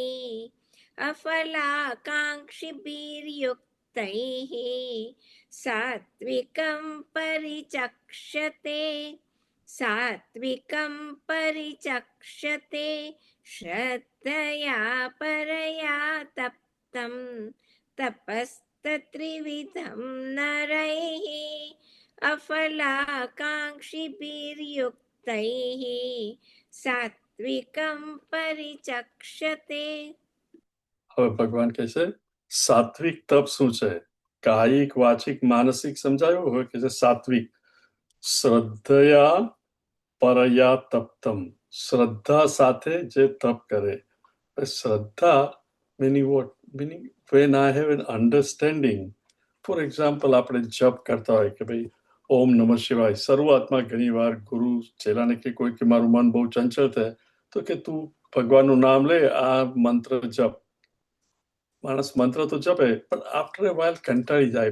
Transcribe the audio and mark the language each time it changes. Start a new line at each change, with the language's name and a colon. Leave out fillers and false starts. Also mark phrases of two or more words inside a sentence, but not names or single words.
Sanskrit: અફલાકાંક્ષિભીર્યુક્તૈઃ, સાત્વિકં પરિચક્ષ્યતે, સાત્વિકં પરિચક્ષ્યતે, શ્રદ્ધયા પરયા તપ્તમ, त्रिविधं नरैः अफलाकाङ्क्षिभिर्युक्तैः सात्विकं परिचक्षते.
Gujarati: હવે ભગવાન કહે છે સાત્વિક તપ શું છે? કાયિક, વાચિક, માનસિક સમજાયું. હવે કે છે સાત્વિક
Sanskrit: શ્રદ્ધયા પરયા તપ્તમ,
Gujarati: શ્રદ્ધા સાથે જે તપ કરે.
English: શ્રદ્ધા meaning what? Meaning when I have an understanding. for example,
Gujarati: આપણે જપ કરતા હોય કે ભાઈ ઓમ નમઃ શિવાય. શરૂઆતમાં ઘણી વાર ગુરુ ચેલાને કે કોઈ કે મારું મન બહુ ચંચળ થાય તો કે તું ભગવાનનું નામ લે, આ મંત્ર જપ. માણસ મંત્ર તો જપે પણ
English: after a while
Gujarati: કંટાળી જાય.